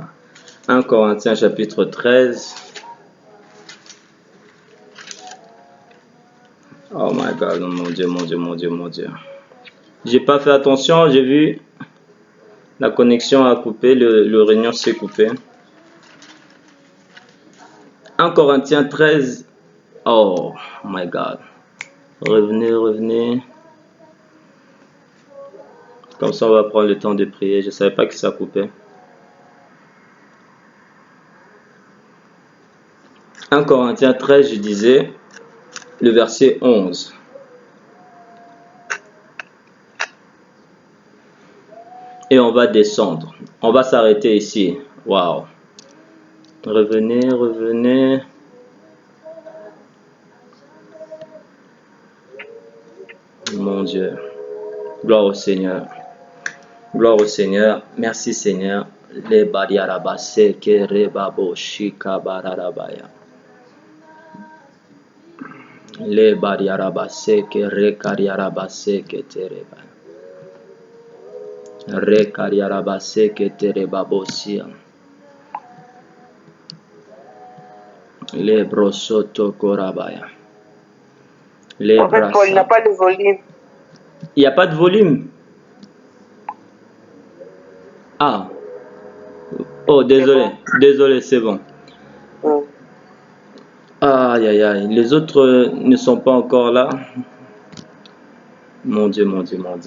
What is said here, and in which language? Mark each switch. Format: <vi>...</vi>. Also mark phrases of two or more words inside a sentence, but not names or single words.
<fr>1 Corinthiens chapitre 13.</fr> <en>Oh my God,</en> <fr>mon Dieu, mon Dieu, mon Dieu, mon Dieu. J'ai pas fait attention, j'ai vu la connexion a coupé, le réunion s'est coupé. 1 Corinthiens 13.</fr> <en>Oh my God.</en> <fr>Revenez, revenez. Comme ça, on va prendre le temps de prier. Je ne savais pas que ça coupait. 1 Corinthiens 13, je disais, le verset 11. Et on va descendre. On va s'arrêter ici. Waouh. Revenez, revenez. Mon Dieu. Gloire au Seigneur. Gloire au Seigneur. Merci Seigneur. Le bariarabase ke rebabo shika bararabaya. Le bariarabase ke rekariarabase ke tereba. Rekariarabase ke terebabosia. Le brosoto korabaya. Le En fait, Paul n'a brasa. pas le volume. Il n'y a pas de volume. Ah. Oh, désolé. Désolé, c'est bon. Mm. Aïe, aïe, aïe. Les autres ne sont pas encore là. Mon Dieu, mon Dieu, mon Dieu.</fr>